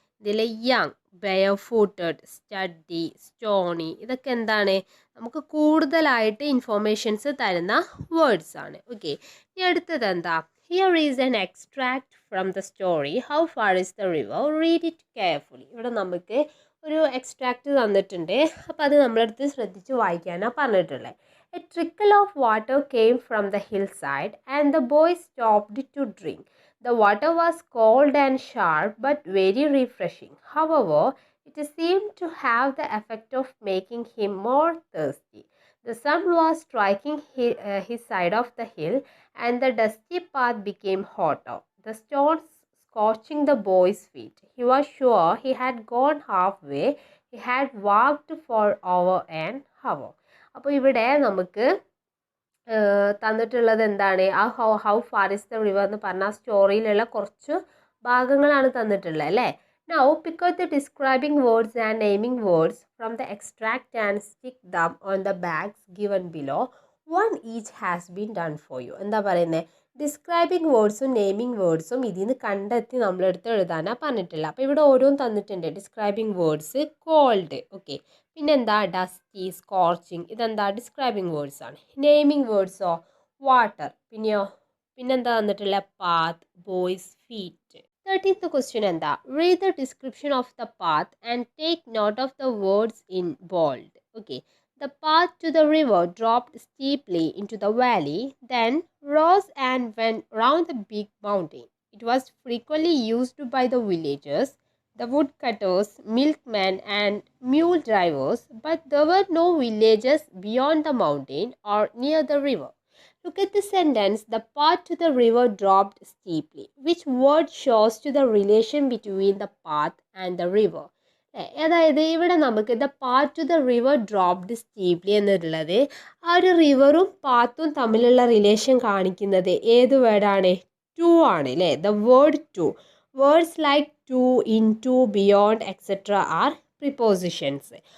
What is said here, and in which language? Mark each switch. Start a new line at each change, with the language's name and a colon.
Malayalam: ഇതിൽ young, ബെയർഫൂട്ടഡ്, study, Stony ഇതൊക്കെ എന്താണ് നമുക്ക് കൂടുതലായിട്ട് ഇൻഫോർമേഷൻസ് തരുന്ന വേർഡ്സ് ആണ്. ഓക്കെ, ഇനി അടുത്തത് എന്താ?
English: Here is an extract from the story how far is the river, read it carefully.
Malayalam: ഇവിടെ നമുക്ക് ഒരു എക്സ്ട്രാക്ട് തന്നിട്ടുണ്ട്. അപ്പോൾ അത് നമ്മളടുത്ത് ശ്രദ്ധിച്ച് വായിക്കാനാണ് പറഞ്ഞിട്ടുള്ളത്.
English: A trickle of water came from the hillside and the boy stopped to drink. The water was cold and sharp but very refreshing. However, it seemed to have the effect of making him more thirsty. The sun was striking his side of the hill and the dusty path became hotter, the stones scorching the boy's feet. He was sure he had gone halfway. He had walked for over an hour.
Malayalam: അപ്പോൾ ഇവിടെ നമുക്ക് തന്നിട്ടുള്ളത് എന്താണ്? ആ how far is the river എന്ന് പറഞ്ഞ സ്റ്റോറിയിലുള്ള കുറച്ച് ഭാഗങ്ങളാണ് തന്നിട്ടുള്ളത് അല്ലേ.
English: Now pick out the describing words and naming words from the extract and stick them on the bags given below. One each has been done for you.
Malayalam: എന്താ പറയുന്നത്? Describing വേർഡ്സും naming വേർഡ്സും ഇതിൽ നിന്ന് കണ്ടെത്തി നമ്മളെടുത്ത് എഴുതാനാണ് പറഞ്ഞിട്ടില്ല. അപ്പോൾ ഇവിടെ ഓരോന്നും തന്നിട്ടുണ്ട്. ഡിസ്ക്രൈബിംഗ് വേർഡ്സ് കോൾഡ്, ഓക്കെ, പിന്നെന്താ ഡസ്റ്റി, സ്കോർച്ചിങ്, ഇതെന്താ ഡിസ്ക്രൈബിംഗ് വേർഡ്സ് ആണ്. നെയിമിംഗ് വേർഡ്സോ വാട്ടർ, പിന്നെന്താ തന്നിട്ടുള്ള path, boys, feet.
English: 13th question എന്താ? Read the description of the path and take note of the words in bold. Okay, the path to the river dropped steeply into the valley, then rose and went round the big mountain. It was frequently used by the villagers, the woodcutters, milkmen, and mule drivers, but there were no villages beyond the mountain or near the river. Look at the sentence, the path to the river dropped steeply. Which word shows to the relation between the path and the river?
Malayalam: അതായത് ഇവിടെ നമുക്ക്
English: the path to the river dropped steeply
Malayalam: എന്നുള്ളത് ആ ഒരു റിവറും പാത്തും തമ്മിലുള്ള relation കാണിക്കുന്നത് ഏത് വേർഡാണ്? ടു ആണ് അല്ലേ.
English: The word to. Words like to, into, beyond etcetera are prepositions.